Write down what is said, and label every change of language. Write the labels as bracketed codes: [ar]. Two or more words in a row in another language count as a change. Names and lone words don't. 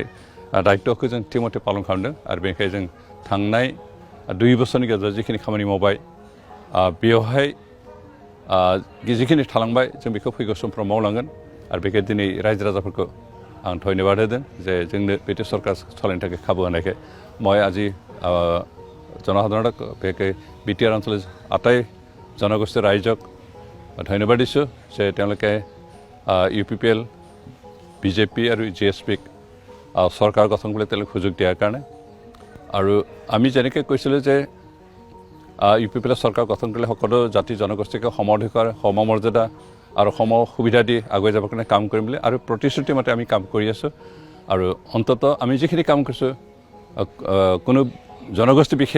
[brx] दायित्वखौ जों थिमथे पालन खालामदों आरो बेनिखायनो जों थांनाय 2 बोसोरनि गेजेराव जिखिनि खामानि मावबाय बेवहाय जिखिनि थालांबाय जों बेखौ फैगौ समफ्राव मावलांगोन आरो बेखाय दिनै रायजो राजाफोरखौ आं धन्यबाद होदों जे जोंनो बेबायदि सरकार सालायनो थाखाय खाबु होनायखाय [as] মই আজি জনসাধাৰণক বিশেষকৈ BTR অঞ্চলৰ আটাই জনগোষ্ঠীৰ ৰাইজক ধন্যবাদ দিছোঁ যে তেওঁলোকে UPPL BJP আৰু GSPক চৰকাৰ গঠন কৰিবলৈ তেওঁলোকে সুযোগ দিয়াৰ কাৰণে আৰু আমি যেনেকৈ কৈছিলোঁ যে UPPL চৰকাৰ গঠন কৰিলে সকলো জাতি জনগোষ্ঠীকে সমঅধিকাৰ সমমৰ্যাদা আৰু সম সুবিধা দি আগুৱাই যাবৰ কাৰণে কাম কৰিম বুলি আৰু প্ৰতিশ্ৰুতি মতে আমি কাম কৰি আছোঁ আৰু অন্তত আমি যিখিনি কাম কৰিছোঁ কোনো জনগোষ্ঠী